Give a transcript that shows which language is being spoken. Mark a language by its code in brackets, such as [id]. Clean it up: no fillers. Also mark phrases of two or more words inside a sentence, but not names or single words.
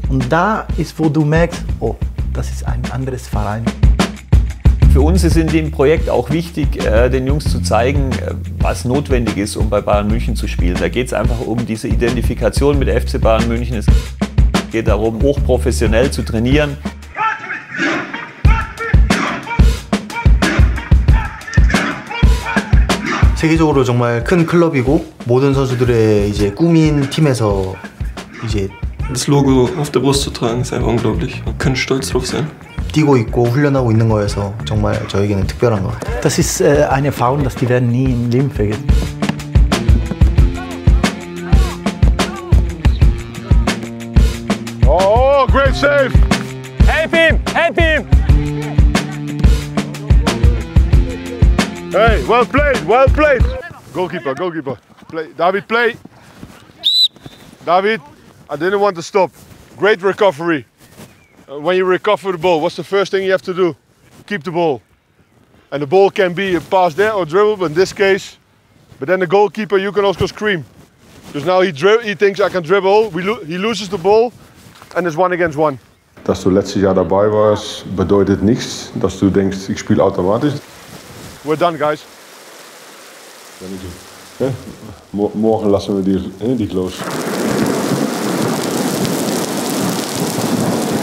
[de] Und da ist, wo du merkst, oh, das ist ein anderes Verein. Für uns ist in dem Projekt auch wichtig, den Jungs zu zeigen, was notwendig ist, um bei Bayern München zu spielen. Da geht es einfach um diese Identifikation mit FC Bayern München. Es geht darum, hochprofessionell zu trainieren. [ko] 세계적으로 정말 큰 클럽이고 모든 선수들의 이제 꿈인 팀에서 이제 [de] Das Logo auf der Brust zu tragen ist einfach unglaublich. Man kann stolz drauf sein. [ko] 뛰고 있고 훈련하고 있는 거여서 정말 저에게는 특별한 것 같아요. [de] Das ist eine Erfahrung, das die werden nie im Leben vergessen. [en] Oh, great save! Help him! Help him! Hey, well played, well played! Goalkeeper, goalkeeper. Play. David, play! David, I didn't want to stop. Great recovery. When you recover the ball, what's the first thing you have to do? Keep the ball. And the ball can be a pass there or dribble, but in this case, but then the goalkeeper, you can also scream. Because now he thinks I can dribble, he loses the ball and it's 1 against 1. [de] Dass du letztes Jahr dabei warst, bedeutet nichts, dass du denkst, ich spiele automatisch. [en] We're done, guys. [de] Morgen lassen wir dich los.